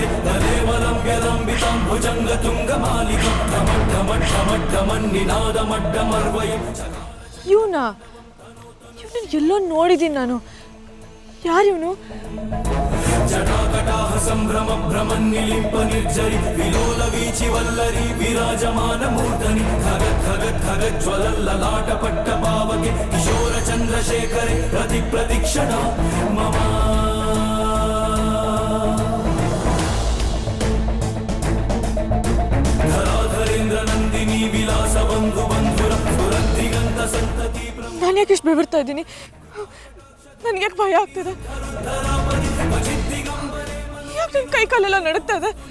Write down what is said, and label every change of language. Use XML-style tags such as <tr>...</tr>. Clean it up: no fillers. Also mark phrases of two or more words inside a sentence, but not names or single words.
<sa>ತಲೇವಲಂಬ್ಯಲಂಬಿತಾಂ ಭುಜಂಗ ತುಂಗ ಮಾಲಿಕಂ ಢಮಡ್ಡ ಮಡ್ಡ ಮಡ್ಡ ಮನ್ನಿನಾದ ಮಡ್ಡ ಮರ್ವಯಂ.</sa> <kn>ಇವನನ್ನ ಎಲ್ಲೋ ನೋಡಿದ್ದೀನಿ ನಾನು. ಯಾರು ಇವನು?</kn> <sa>జటాకటాహ సంభ్రమ భ్రమన్నిలింప నిర్జరి విలోల వీచి వల్లరి విరాజమాన మూర్ధని ఖగత్ ఖగత్ ఖగత్ జ్వలల్లలాట పట్ట పావకే కిశోర చంద్రశేఖరే ప్రతి ప్రతిక్షణ మమ ಧರಾಧರೇಂದ್ರ ನಂದಿನಿ ವಿಲಾಸ ಬಂಧು ಬಂಧುರ ಸುರಂದಿಗಂತ ಸಂತತಿ</sa> <kn>ನಾನು ಯಾಕೆ ಇಷ್ಟು ಬೆವರ್ತಾ ಇದ್ದೀನಿ? ನನಗೆ ಯಾಕೆ ಭಯ ಆಗ್ತದೆ? ಯಾಕೆ ನನ್ನ ಕೈ ಕಾಲೆಲ್ಲ ನಡುತ್ತಾ ಇದೆ?</kn>